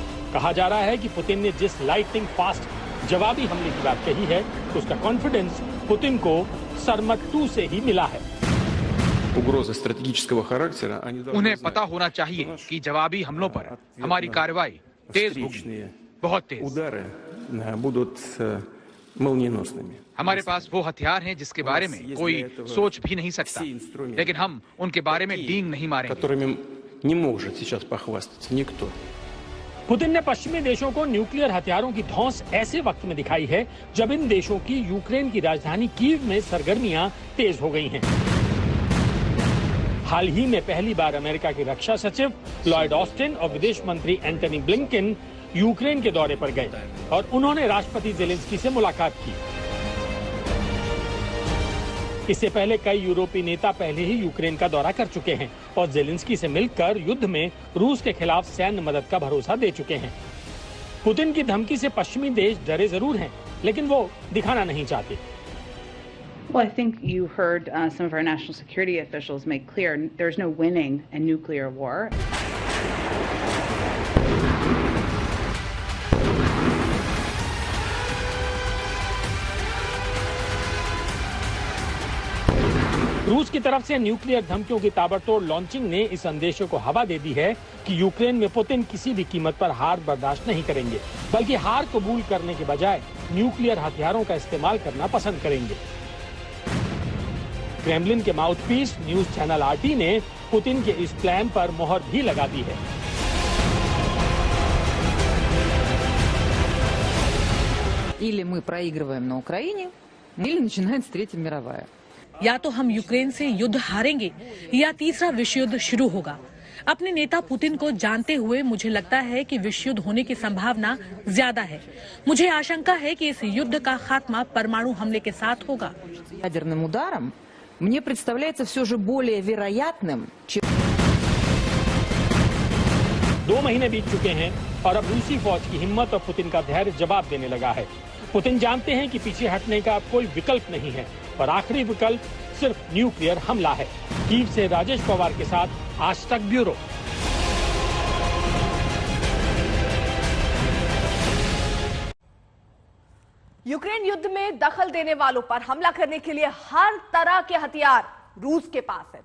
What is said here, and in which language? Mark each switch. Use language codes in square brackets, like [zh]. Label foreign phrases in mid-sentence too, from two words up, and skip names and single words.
[hi] कहा जा रहा है कि पुतिन ने जिस [en] lightning fast [hi] जवाबी हमले की बात कही है, तो उसका कॉन्फिडेंस पुतिन को सरमत 2 से ही मिला है। [ru] Угрозы стратегического характера, они должны [hi] उन्हें [ru] знать, [hi] पता होना चाहिए कि जवाबी हमलों पर हमारी कार्रवाई तेज होगी, [ru] встречные [hi] बहुत तेज। [ru] удары будут молниеносными. [hi] हमारे पास वो हथियार हैं जिसके बारे में कोई सोच भी नहीं सकता, लेकिन हम उनके बारे में डींग नहीं मारेंगे। [ru] Которыми не может сейчас похвастаться никто. [hi] पुतिन ने पश्चिमी देशों को न्यूक्लियर हथियारों की धौंस ऐसे वक्त में दिखाई है जब इन देशों की यूक्रेन की राजधानी कीव में सरगर्मियां तेज हो गई हैं। हाल ही में पहली बार अमेरिका के रक्षा सचिव लॉयड ऑस्टिन और विदेश मंत्री एंटनी ब्लिंकन यूक्रेन के दौरे पर गए और उन्होंने राष्ट्रपति जेलेंस्की से मुलाकात की। इससे पहले कई यूरोपीय नेता पहले ही यूक्रेन का दौरा कर चुके हैं और जेलेंस्की से मिलकर युद्ध में रूस के खिलाफ सैन्य मदद का भरोसा दे चुके हैं। पुतिन की धमकी से पश्चिमी देश डरे जरूर हैं, लेकिन वो दिखाना नहीं चाहते। [en] Well, I think you heard some of our national security officials make clear there's no winning a nuclear war. [hi] रूस की तरफ से न्यूक्लियर धमकियों की ताबड़तोड़ लॉन्चिंग ने इस संदेश को हवा दे दी है कि यूक्रेन में पुतिन किसी भी कीमत पर हार बर्दाश्त नहीं करेंगे, बल्कि हार कबूल करने के बजाय न्यूक्लियर हथियारों का इस्तेमाल करना पसंद करेंगे। क्रेमलिन के [en] mouthpiece news channel [hi] RT ने पुतिन के इस प्लान पर मोहर भी लगा दी है। [ru] Или мы проигрываем на Украине, или начинается Третья мировая. [hi] या तो हम यूक्रेन से युद्ध हारेंगे या तीसरा विश्व युद्ध शुरू होगा। अपने नेता पुतिन को जानते हुए मुझे लगता है कि विश्व युद्ध होने की संभावना ज्यादा है। मुझे आशंका है कि इस युद्ध का खात्मा परमाणु हमले के साथ होगा। [ru] Ядерным ударом мне представляется все же более вероятным, чем [hi] 2 महीने बीत चुके हैं और अब रूसी फौज की हिम्मत और पुतिन का धैर्य जवाब देने लगा है। पुतिन जानते हैं कि पीछे हटने का अब कोई विकल्प नहीं है और आखिरी विकल्प सिर्फ न्यूक्लियर हमला है। कीव से राजेश पवार के साथ आज तक ब्यूरो। यूक्रेन युद्ध में दखल देने वालों पर हमला करने के लिए हर तरह के हथियार रूस के पास है।